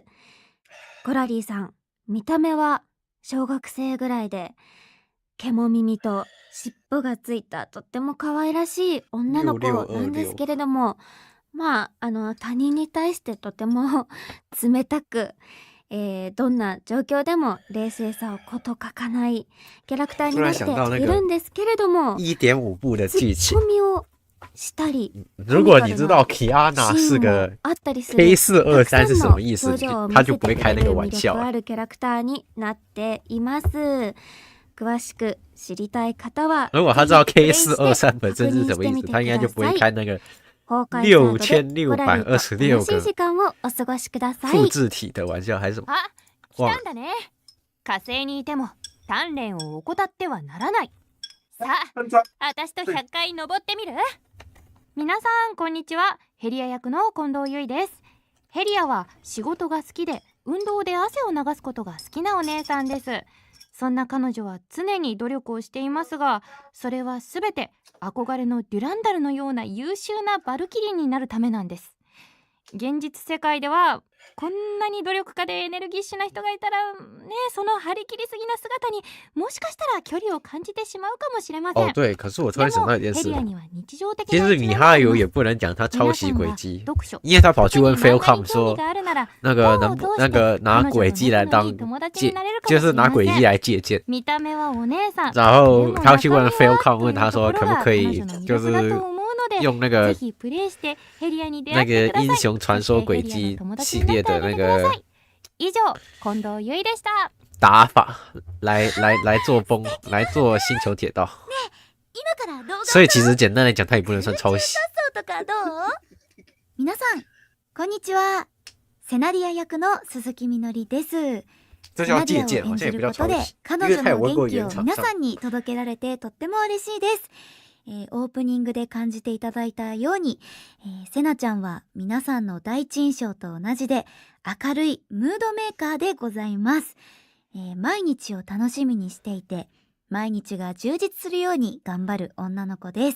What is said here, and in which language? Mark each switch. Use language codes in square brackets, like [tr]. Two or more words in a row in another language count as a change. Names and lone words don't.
[ja] コラリーさん、見た目は小学生ぐらいで、毛も耳と尻尾がついたとっても可愛らしい女の子なんですけれども、まあ、他人に対してとても冷たく、どんな状況でも冷静さをこと書かないキャラクターになっているんですけれども、 [zh] 1.5部的劇情。 [ja] ツッコミをしたり、 [zh] 如果你知道 Kiana 是个 K423 是什么意思，他就不会开那个玩笑。 [ja] あるキャラクターになっています。詳しく知りたい方は、 [zh] 如果他知道 K423 本身是什么意思，他应该就不会开那个6626个复制体的玩笑，还是什么？ [ja] あ、来たんだね。火星にいても鍛錬を怠ってはならない。さあ、私と100回登ってみる？皆さんこんにちは。ヘリア役の近藤由衣です。ヘリアは仕事が好きで運動で汗を流すことが好きなお姉さんです。そんな彼女は常に努力をしていますが、それはすべて憧れのデュランダルのような優秀なバルキリーになるためなんです。現実世界ではこんなに努力家でエネルギッシュな人がいたらね、その張り切りすぎな姿にもしかしたら距離を感じてしまうかもしれません。 [zh] 哦，对，可是我突然想到一件事，其实米哈游也不能讲他抄袭轨迹，因为他跑去问 Failcom 说，那个拿轨迹来当就是拿轨迹来借鉴，然后他去问 Failcom 问他说可不可以就是用那个英雄传说轨迹系列的那个打法来做星球铁道，所以其实简单来讲，它也不能算抄袭。 [ja] 皆さんこんにちは。セナディア役の鈴木みのりです。 [zh] 这叫借鉴，好像也不叫抄袭，因为他有问过原厂商。 [ja] 皆さんに届けられてとっても嬉しいです。オープニングで感じていただいたように、セナちゃんは皆さんの第一印象と同じで明るいムードメーカーでございます。毎日を楽しみにしていて、毎日が充実するように頑張る女の子です。